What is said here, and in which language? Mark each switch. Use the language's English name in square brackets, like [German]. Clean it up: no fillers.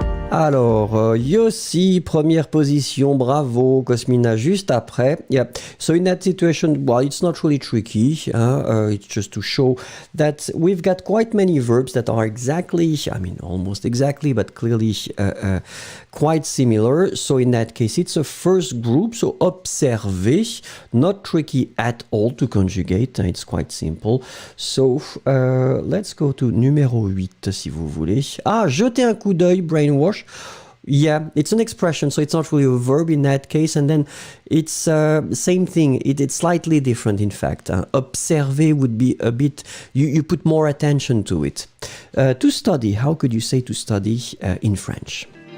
[French] Alors, Yossi, première position, bravo, Cosmina, juste après. [English] Yeah. So in that situation, well, it's not really tricky. It's just to show that we've got quite many verbs that are exactly, I mean, almost exactly, but clearly quite similar. So in that case, it's a first group. So observer, not tricky at all to conjugate. It's quite simple. So let's go to [French] numéro 8, si vous voulez. Ah, jetez un coup d'œil, brainwash. [English] Yeah, it's an expression, so it's not really a verb in that case. And then it's same thing. It's slightly different, in fact. Observer would be a bit, you put more attention to it. To study, how could you say to study in French?